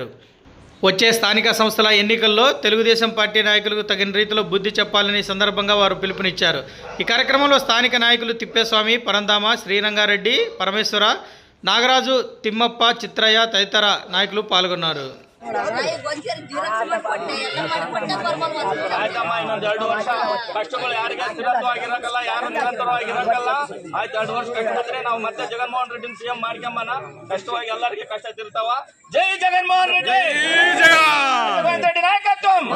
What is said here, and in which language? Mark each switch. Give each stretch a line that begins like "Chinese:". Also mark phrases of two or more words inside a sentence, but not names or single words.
Telugu: వచ్చే స్థానిక సంస్థల ఎన్నికల్లో తెలుగుదేశం పార్టీ నాయకులకు తగిన రీతిలో బుద్ధి చెప్పాలని సందర్భంగా వారు పిలుపునిచ్చారు. ఈ కార్యక్రమంలో స్థానిక నాయకులు తిప్పేస్వామి, పరంధామ, శ్రీరంగారెడ్డి, పరమేశ్వర, నాగరాజు, తిమ్మప్ప, చిత్రయ్య తదితర నాయకులు పాల్గొన్నారు.
Kannada: ಕಷ್ಟಗಳು ಯಾರಿಗೆ ಸ್ಥಿರತ್ವವಾಗಿರಲ್ಲ, ಯಾರು ನಿರಂತರವಾಗಿರಲ್ಲ. ಆಯ್ತು 2 ವರ್ಷ ಕಟ್ಟಿದ್ರೆ ನಾವು ಮತ್ತೆ ಜಗನ್ಮೋಹನ್ ರೆಡ್ಡಿ ಸಿಎಂ ಮಾಡ್ಕೊಂಬನ. ಕಷ್ಟವಾಗಿ ಎಲ್ಲರಿಗೆ ಕಷ್ಟ ತಿರ್ತಾವ. ಜೈ ಜಗನ್ಮೋಹನ್ ರೆಡ್ಡಿ, ಜಗನ್ಮೋಹನ್ ರೆಡ್ಡಿ ನಾಯಕತ್ವ.